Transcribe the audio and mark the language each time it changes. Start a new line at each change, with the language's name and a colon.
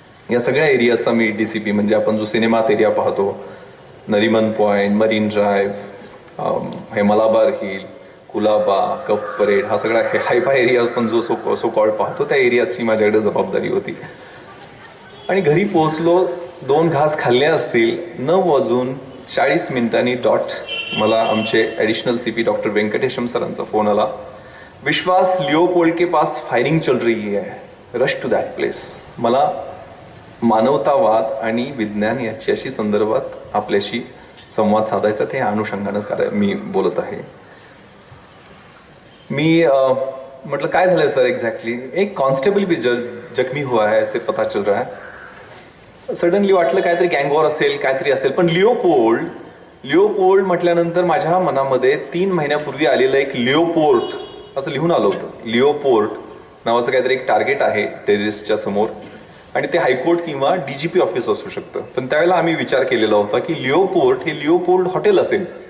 Marathi: या सगळ्या एरियाचा मी DCP म्हणजे आपण जो सिनेमात एरिया पाहतो, नरिमन पॉइंट, मरीन ड्राईव्ह, हे मलाबार हिल, कुलाबा, कफ परेड, हा सगळा हायफाय एरिया आपण जो सो कॉल्ड पाहतो त्या एरियाची माझ्याकडे जबाबदारी होती. आणि घरी पोहोचलो, 2 घास खाल्ले असतील, 9:40 डॉट मला आमचे ॲडिशनल CP डॉक्टर वेंकटेशम सरांचा फोन आला.
Hindi: विश्वास, लिओपोल्ड के पास फायरिंग चल रही है,
English: Rush to that place.
Marathi: मला मानवतावाद आणि विज्ञान याच्याशी संदर्भात आपल्याशी संवाद साधायचा, ते अनुषंगानं मी बोलत आहे. मी म्हटलं काय झालंय सर एक्झॅक्टली.
Hindi: एक कॉन्स्टेबल भी जखमी हुआ है ऐसे पता चल रहा है.
Marathi: सडनली वाटलं काहीतरी गँगवॉर असेल, काहीतरी असेल. पण लिओपोल्ड म्हटल्यानंतर माझ्या मनामध्ये 3 महिन्यापूर्वी आलेलं एक लिओपोर्ट असं लिहून आलं होतं. लिओपोर्ट नावाचं काहीतरी एक टार्गेट आहे टेररिस्टच्या समोर, आणि ते हायकोर्ट किंवा DGP ऑफिस असू शकतं. पण त्यावेळेला आम्ही विचार केलेला होता की लिओपोर्ट हे लिओपोल्ड हॉटेल असेल,